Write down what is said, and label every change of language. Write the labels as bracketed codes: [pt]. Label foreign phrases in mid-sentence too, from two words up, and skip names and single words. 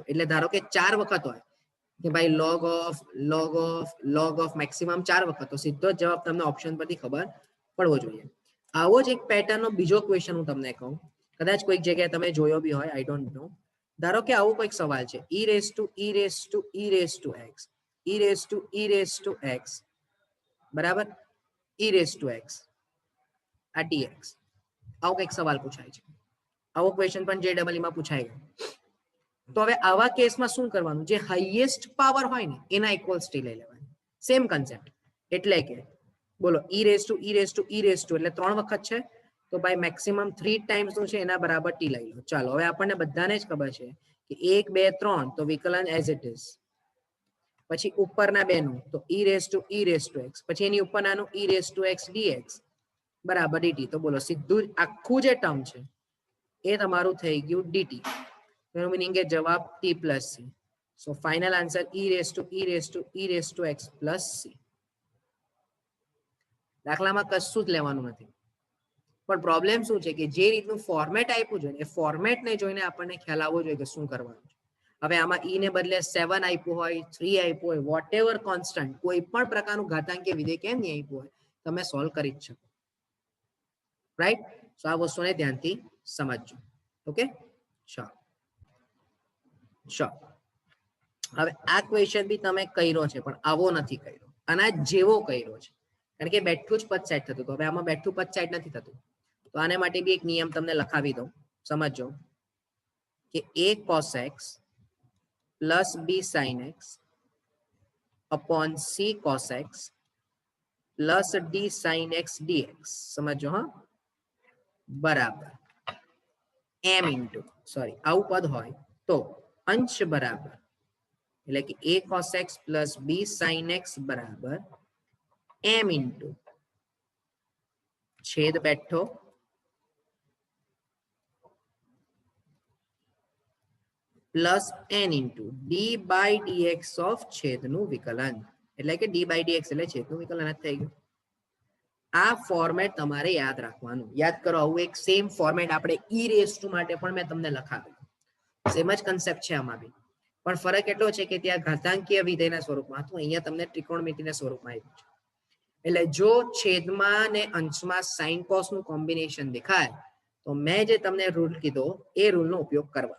[gu] એટલે ધારો કે 4 વખત હોય કે ભાઈ [en] log of maximum [gu] 4 વખત, તો સીધો જ જવાબ તમને ઓપ્શન પરથી ખબર પડવો જોઈએ. આવો જ એક પેટર્નનો બીજો ક્વેશ્ચન હું તમને કહું, કદાચ કોઈક જગ્યાએ તમે જોયો બી હોય, [en] I don't know. [gu] ધારો કે આવો કોઈક સવાલ છે [en] e raised to x [gu] બરાબર [en] e raised to x [gu] આ dx. આવો કંઈક સવાલ પૂછાય છે. આવો ક્વેશ્ચન પણ JEE માં પૂછાય ગયો. તો હવે આવા કેસમાં શું કરવાનું? જે [en] highest power [gu] હોય ને એના ઇક્વલ્સટી લઈ લેવાની. [en] same concept. [gu] એટલે કે બોલો [en] e raised to [gu] એટલે 3 વખત છે, તો ભાઈ [en] maximum 3 times [gu] નું છે, એના બરાબર t લઈ લો. ચાલો હવે આપણને બધાને જ ખબર છે કે 1 2 3 તો વિકલન [en] as it is, [gu] પછી ઉપરના બેનું તો [en] e raised to x, [gu] પછી એની ઉપરનાનું [en] e raised to x dx [gu] બરાબર dt. તો બોલો સીધું જ આખું જે ટર્મ છે એ તમારું થઈ ગયું dt. એનો મીનિંગ કે જવાબ [en] t plus c. so final answer e raised to x plus c. [gu] દાખલામાં કશું જ લેવાનું નથી, પણ પ્રોબ્લેમ શું છે કે જે રીતનું ફોર્મેટ આપ્યું છે એ ફોર્મેટને જોઈને આપણને ખ્યાલ આવવો જોઈએ કે શું કરવાનું છે. હવે આમાં e ને બદલે 7 આપ્યું હોય, 3 આપ્યું હોય, [en] whatever constant, [gu] કોઈ પણ પ્રકારનું ઘાતાંકીય વિધેય કેમ નહીં આપ્યું હોય, તમે સોલ્વ કરી જ શકો. રાઈટ? તો આ વસ્તુને ધ્યાનથી સમજજો. ઓકે, ચાલો. હવે આ ક્વેશ્ચન બી તમે કર્યો છે, પણ આવો નથી કર્યો, આના જેવો કર્યો છે, કારણ કે બેઠું જ પદ સેટ થતું. હવે આમાં બેઠું પદ સેટ નથી થતું. તો આને માટે બી એક નિયમ તમને લખાવી દઉં, સમજો કે [en] a cos x plus b sin x upon c cos x plus d sin x dx. [gu] સમજો હા, બરાબર [en] m into [gu] આવું પદ હોય તો અંશ બરાબર, એટલે કે [en] a cos x plus b sin x [gu] બરાબર [en] m into [gu] છેદ બેઠો [en] plus n into d by dx of [gu] છેદનું વિકલન, એટલે કે [en] d by dx [gu] એટલે છેદનું વિકલન જ થઈ ગયું. આ ફોર્મેટ તમારે યાદ રાખવાનું. યાદ કરો, આવું એક [en] same format [gu] આપણે [en] e raised to [gu] માટે પણ મેં તમને લખાવ્યું. સેમ જ કન્સેપ્ટ છે આમાં બી, પણ ફરક એટલો છે કે ત્યાં ઘાતાંકીય વિધેયના સ્વરૂપમાં હતું, અહીંયા તમને ત્રિકોણમિતિના સ્વરૂપમાં આપ્યું છે. એટલે જો છેદમાં ને અંશમાં [en] sine cos [gu] નું કોમ્બિનેશન દેખાય તો મેં જે તમને રૂલ કીધો એ રૂલનો ઉપયોગ કરવા.